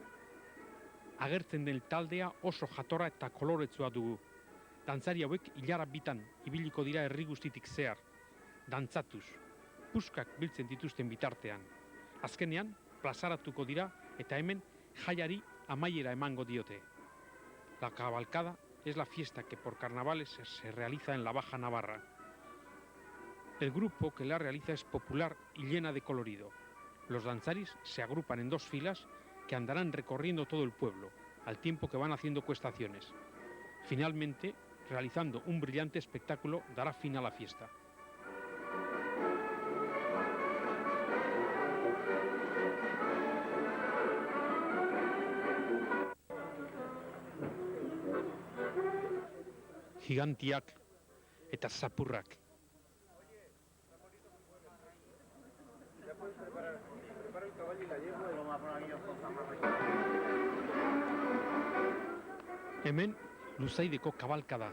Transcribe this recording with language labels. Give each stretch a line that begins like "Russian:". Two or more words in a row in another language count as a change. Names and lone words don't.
Basque: Agertzen den taldea oso jatorra eta koloretsua dugu. Dantzari hauek ilara bitan ibiliko dira herri guztitik zehar, dantzatuz, puskak biltzen dituzten bitartean. Azkenean, plazaratuko dira eta hemen jaiari amaiera emango diote.
Spanish: La cabalcada es la fiesta que por carnavales se realiza en la Baja Navarra. El grupo que la realiza es popular y llena de colorido. Los danzaris se agrupan en dos filas que andarán recorriendo todo el pueblo, al tiempo que van haciendo cuestaciones. Finalmente, realizando un brillante espectáculo, dará fin a la fiesta.
Basque: Gigantiak eta zapurrak. Hemen Luzaideko kabalkada.